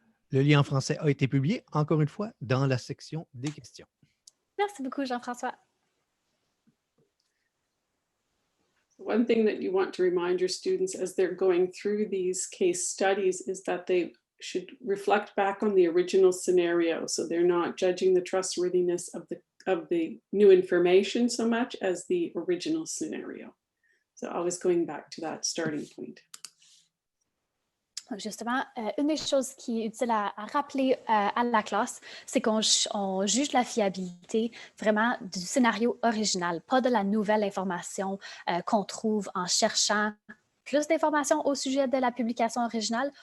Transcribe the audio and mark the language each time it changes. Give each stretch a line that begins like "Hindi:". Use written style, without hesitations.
French: Le lien en français a été publié, encore une fois, dans la section des questions. Merci beaucoup, Jean-François.
English: One thing that you want to remind your students as they're going through these case studies is that they should reflect back on the original scenario. So they're not judging the trustworthiness of the new information so much as the original scenario. So always going back to that starting point.
French: Donc justement, une des choses qui est utile à rappeler à la classe, c'est qu'on juge la fiabilité vraiment du scénario original, pas de la nouvelle information qu'on trouve en cherchant plus d'informations au sujet de la publication originale.